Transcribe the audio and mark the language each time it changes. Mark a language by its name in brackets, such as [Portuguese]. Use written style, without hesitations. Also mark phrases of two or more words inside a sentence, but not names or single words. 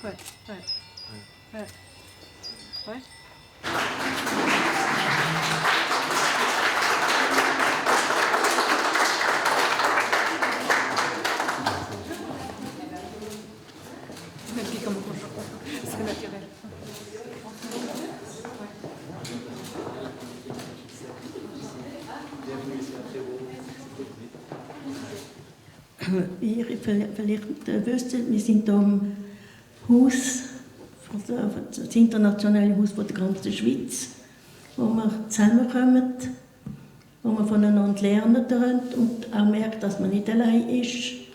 [French] Ouais. Ouais. Ouais. Et puis comme c'est naturel. [German] Ihr vielleicht wisst, wir sind hier im Haus, das internationale Haus von der ganzen Schweiz, wo wir zusammenkommen, wo wir voneinander lernen können und auch merken, dass man nicht allein ist.